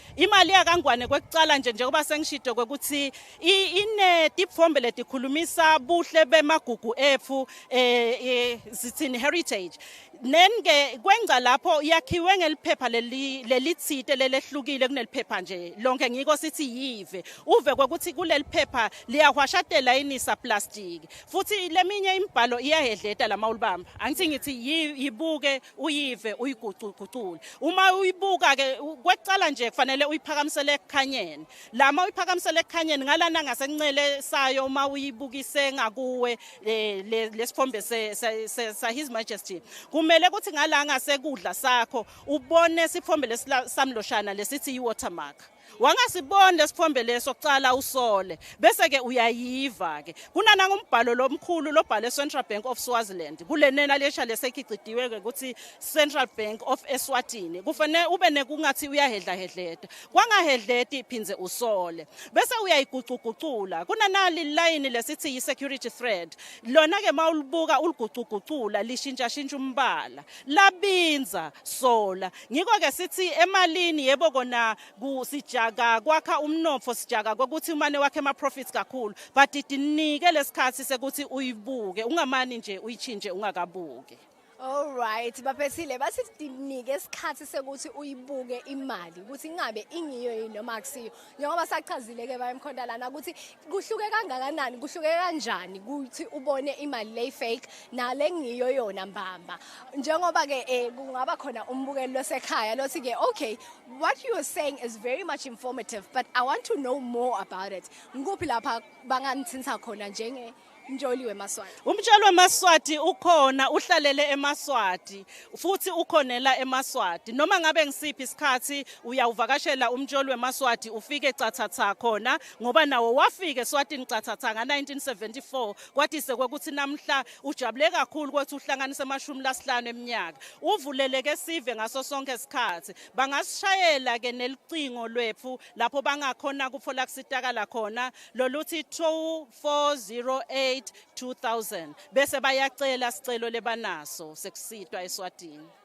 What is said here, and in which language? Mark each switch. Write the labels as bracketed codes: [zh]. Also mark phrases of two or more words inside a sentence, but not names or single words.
[ss] imali yakangwane kwekucala njengoba sengishito kwekuthi ine tipfombe letikhulumisa buhle bemagugu ethu zithini heritage nenge kwenza lapho yakhiwe ngeliphepha lelitsite lelehlukile kuneliphepha nje lonke ngiko sithi yive uve kwekuthi kuleli phepha liyahwashatela inisa plastic futhi leminye imibhalo iyahedleta lama ulibamba angithi ngithi yibuke uyive uyigucugucule uma uyibuka ke kwecala nje kufanele uyiphakamisele ekhanyeni lama uyiphakamisele ekhanyeni ngalana ngasencele sayo uma uyibukise ngakuwe lesifombe sa His Majesty kumele ukuthi ngalanga sekudla sakho ubone sifombe lesamloshana lesithi iwatermark wangasibona lesifombe leso kucala usole bese ke uyayiva ke kunana ngombhalo lomkhulu lobhale Central Bank of Swaziland kulenena lesha lesekhicidiwe ke ukuthi Central Bank of Eswatini kufanele ube nekungathi uyahedlahedleta kwangahedleti iphinze usole bese uyayigucugucula kunanali line lesithi yi [en] security thread [ss] lona ke mawulibuka uligucugucula lishintsha shintsha umbala labinza sola ngiko ke sithi emalini yebo kona kusija kwakha umnotfo sijaka ukuthi umane wakhe ama profits kakhulu but idinike lesikhathi sekuthi uyibuke ungamani nje uyichinje ungakabuke. [en] All right [ss] baphethile bathi dinike isikhathi sekuthi uyibuke imali ukuthi ingabe ingiyo yini noma akusiyo njengoba sachazile ke bayemkhonda lana ukuthi kuhluke kangakanani kuhluke kanjani ukuthi ubone imali le fake nale ngiyo yona mbamba njengoba ke kungaba khona umbukelo losekhaya lothi ke [en] okay what you are saying is very much informative but I want to know more about it [ss] ngikuphi lapha bangangithinta khona njenge Umjoli weMaswati. Umjoli weMaswati ukhona uhlalele eMaswati futhi ukhonela eMaswati noma ngabe ngisiphi isikhathi uyawuvakashela umjoli weMaswati ufike ecathatha khona ngoba nawo wafike eSwatini ecathatha nga1974 kwathi sekwekuthi namhla ujabule kakhulu ukuthi uhlanganise amashumi lasihlanu eminyaka uvuleleke sive ngaso sonke isikhathi bangasishayela ke nelicingo lwethu lapho bangakhona kufola kusitakala khona loluthi 2408 2000 bese bayacela sicelo lebanaso sekusitwa eSwatini